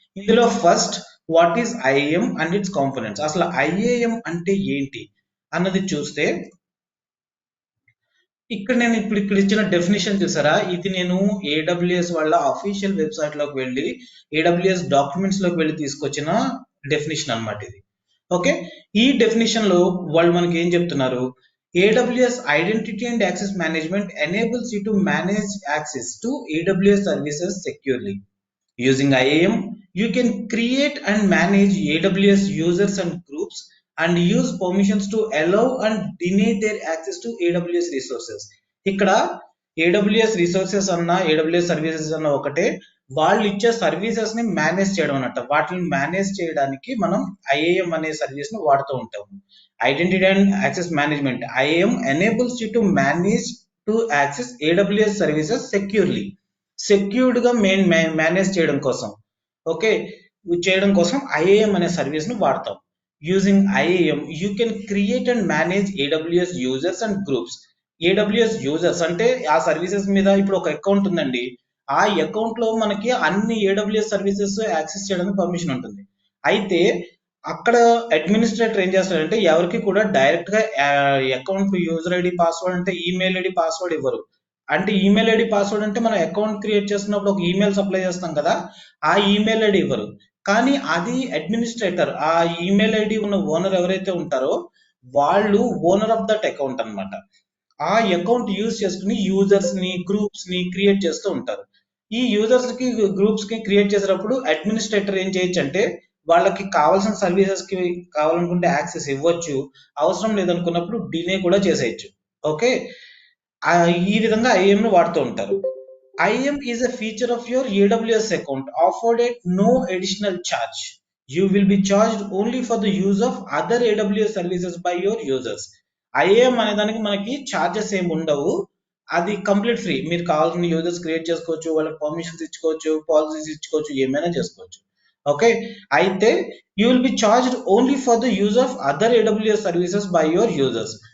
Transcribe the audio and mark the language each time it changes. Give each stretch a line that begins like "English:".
English: ఇందులో first what is IAM and its components.
Telugu: అసలు IAM అంటే ఏంటి అన్నది చూస్తే, ఇక్కడ నేను ఇక్కడ ఇచ్చిన డెఫినేషన్ చూసారా, ఇది నేను AWS వాళ్ళ అఫీషియల్ వెబ్సైట్ లోకి వెళ్ళి AWS డాక్యుమెంట్స్ లోకి వెళ్ళి తీసుకొచ్చిన డెఫినేషన్ అన్నమాట ఇది. ఓకే, ఈ డెఫినేషన్ లో వాళ్ళు మనకి ఏం చెప్తున్నారు,
English: AWS Identity and Access Management enables you to manage access to AWS services securely. Using IAM, you can create and manage AWS users and groups and use permissions to allow and deny their access to AWS resources.
Telugu: ఇక్కడ AWS resources అన్న AWS services అన్న ఒకటే, వాళ్ళు ఇచ్చే services ని manage చేయడం అన్నట్టు. వాటిని మేనేజ్ చేయడానికి మనం IAM అనే సర్వీస్ ని వాడుతూ ఉంటాము.
English: Identity and access management, IAM enables you to manage to access AWS services securely.
Telugu: Secured గా మేనేజ్ చేయడం కోసం, ఓకే, చేయడం కోసం IAM అనే సర్వీస్ ను వాడతాం.
English: Using IAM you can create and manage AWS users and groups.
Telugu: AWS users అంటే ఆ సర్వీసెస్ మీద ఇప్పుడు ఒక అకౌంట్ ఉందండి, ఆ అకౌంట్ లో మనకి అన్ని AWS సర్వీసెస్ యాక్సెస్ చేయడానికి పర్మిషన్ ఉంటుంది. అయితే అక్కడ అడ్మినిస్ట్రేటర్ ఏం చేస్తాడంటే ఎవరికి కూడా డైరెక్ట్ గా అకౌంట్ యూజర్ ఐడి పాస్వర్డ్ అంటే ఈమెయిల్ ఐడి పాస్వర్డ్ ఇవ్వరు. అంటే ఈమెయిల్ ఐడి పాస్వర్డ్ అంటే మనం అకౌంట్ క్రియేట్ చేస్తున్నప్పుడు ఒక ఈమెయిల్ సప్లై చేస్తాం కదా, ఆ ఈమెయిల్ ఐడి ఇవ్వరు. కానీ అది అడ్మినిస్ట్రేటర్, ఆ ఈమెయిల్ ఐడి ఉన్న ఓనర్ ఎవరైతే ఉంటారో వాళ్ళు
English: owner of that account
Telugu: అన్నమాట. ఆ అకౌంట్ యూజ్ చేసుకుని యూజర్స్ ని గ్రూప్స్ ని క్రియేట్ చేస్తూ ఉంటారు. ఈ యూజర్స్ కి గ్రూప్స్ కి క్రియేట్ చేసేటప్పుడు అడ్మినిస్ట్రేటర్ ఏం చేయొచ్చు అంటే వాళ్ళకి కావాల్సిన సర్వీసెస్ కి కావాలనుకుంటే యాక్సెస్ ఇవ్వచ్చు, అవసరం లేదనుకున్నప్పుడు డినే కూడా చేసేయచ్చు. ఓకే, ఈ విధంగా ఐఎం ను వాడుతూ ఉంటారు.
English: IAM is a feature of your AWS account offered at no additional charge. You will be charged only for the use of other AWS services by your users.
Telugu: IAM అనే దానికి మనకి charges ఏమి ఉండవు, అది complete free. మీరు కావాల్సిన users create చేసుకోవచ్చు, వాళ్ళకి పర్మిషన్స్ ఇచ్చుకోవచ్చు, పాలసీస్ ఇచ్చుకోవచ్చు, ఏమైనా చేసుకోవచ్చు. ఓకే, అయితే
English: You will be charged only for the use of other AWS services by your users.